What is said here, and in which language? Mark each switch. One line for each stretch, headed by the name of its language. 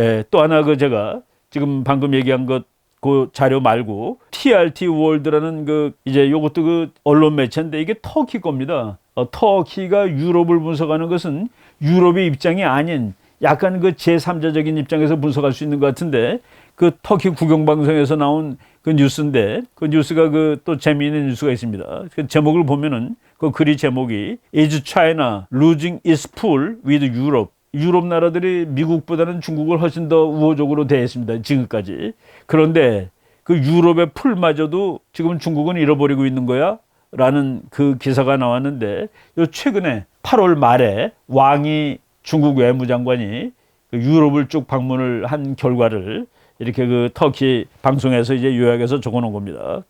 Korean: 또 하나 그 제가 지금 방금 얘기한 것 그 자료 말고 TRT 월드라는 그 이제 요것도 그 언론 매체인데 이게 터키 겁니다. 터키가 유럽을 분석하는 것은 유럽의 입장이 아닌 약간 그 제3자적인 입장에서 분석할 수 있는 것 같은데, 그 터키 국영방송에서 나온 그 뉴스인데 그 뉴스가 그 또 재미있는 뉴스가 있습니다. 그 제목을 보면은 그 글이 제목이
English: Is China losing its pool with Europe?
Korean: 유럽 나라들이 미국보다는 중국을 훨씬 더 우호적으로 대했습니다. 지금까지. 그런데 그 유럽의 풀마저도 지금 중국은 잃어버리고 있는 거야? 라는 그 기사가 나왔는데 요 최근에 8월 말에 왕이 중국 외무장관이 그 유럽을 쭉 방문을 한 결과를 이렇게 그 터키 방송에서 이제 요약해서 적어 놓은 겁니다.